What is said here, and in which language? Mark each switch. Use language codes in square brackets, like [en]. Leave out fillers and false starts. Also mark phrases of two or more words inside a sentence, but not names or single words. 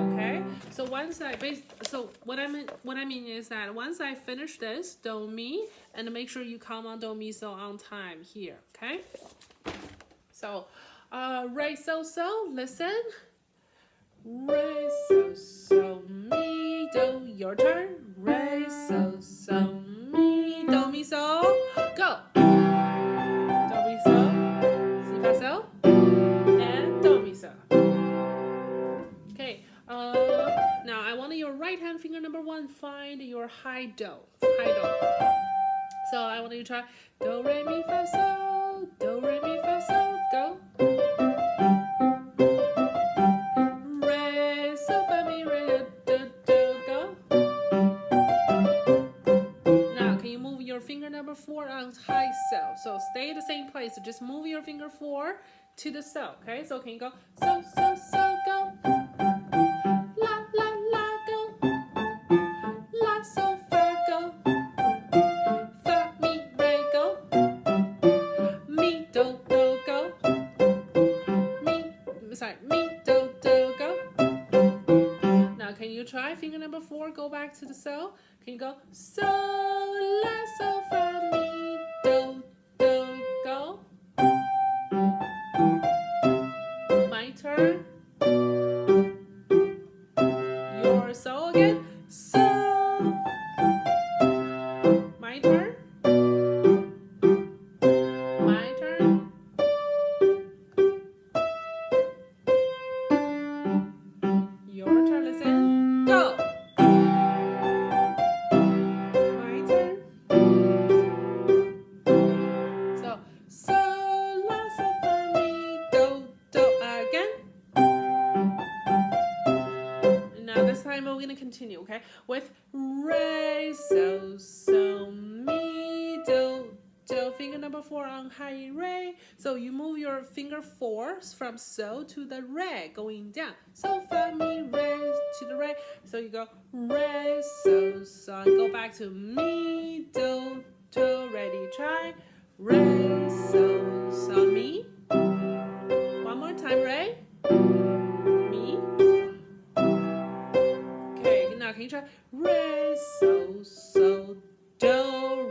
[en] Okay, so what I mean is that once I finish this do mi, and make sure you come on do mi so on time here. Okay, so re so so, listen. Re so so mi do. Your turn. Re so so mi do mi so. Go. Do mi so. Si fa so. And do mi so. Okay. Now I want your right hand finger number 1 find your high do. High do. So I want you to try do re mi fa so. Do re mi fa so. Go. Finger number 4 on high so. So stay at the same place. So just move your finger 4 to the so. Okay, so can you go so so so go. La la la go. La so fa go. Fa mi re go. Mi do do go. side. Mi, do, do, go. Now, can you try finger number 4? Go back to the so. Can you go so, la, so, fa, mi, do, do, go? My turn. Your so again. So. My turn. My turn. Your turn. Listen. Go. My turn. So, la, so, fa, mi, do, do. Again. Now this time we're gonna continue, okay? With re, so, mi, do, do. Finger number 4 on high re. So you move your finger 4 from so to the re, going down. So, fa, mi, re to the re. So you go re, so, go back to mi, do, do. Ready, try. Re, so, mi. One more time, re, mi. Okay, now can you try re, so, do.